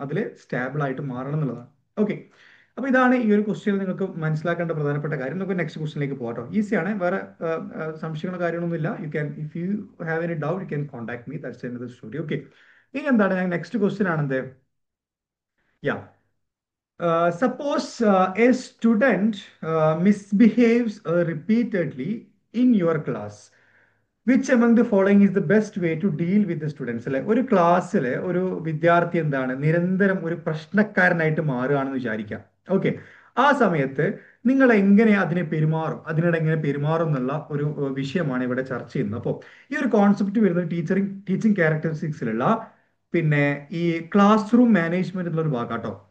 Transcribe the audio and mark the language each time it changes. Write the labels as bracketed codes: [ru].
[ml] അതിൽ സ്റ്റാബിൾ ആയിട്ട് മാറണം എന്നുള്ളതാണ്. ഓക്കെ, അപ്പൊ ഇതാണ് ഈ ഒരു ക്വസ്റ്റ്യൻ നിങ്ങൾക്ക് മനസ്സിലാക്കേണ്ട പ്രധാനപ്പെട്ട കാര്യം. നമുക്ക് നെക്സ്റ്റ് ക്വസ്റ്റ്യനിലേക്ക് പോകാം. ഈസിയാണ്, വേറെ സംശയങ്ങളോ കാര്യങ്ങളൊന്നുമില്ല. [en] You can, if you have any doubt you can contact me, that's another story. [ml] Okay, ഇനി എന്താണ് ഞാൻ next question ആണെന്ത്? Yeah, [en] suppose a student misbehaves repeatedly in your class. Which among the following is the best way to deal with the students? [ml] അല്ലെ, ഒരു ക്ലാസ്സിലെ ഒരു വിദ്യാർത്ഥി എന്താണ് നിരന്തരം ഒരു പ്രശ്നക്കാരനായിട്ട് മാറുകയാണെന്ന് വിചാരിക്കാം. ഓക്കെ, ആ സമയത്ത് നിങ്ങൾ എങ്ങനെ അതിനെ പെരുമാറും, അതിനോട് എങ്ങനെ പെരുമാറും എന്നുള്ള ഒരു വിഷയമാണ് ഇവിടെ ചർച്ച ചെയ്യുന്നത്. അപ്പോൾ ഈ ഒരു കോൺസെപ്റ്റ് വരുന്നത് ടീച്ചിങ് ക്യാരക്ടറിസ്റ്റിക്സിലുള്ള പിന്നെ ഈ ക്ലാസ് റൂം മാനേജ്മെന്റ് എന്നുള്ള ഒരു ഭാഗാട്ടോ.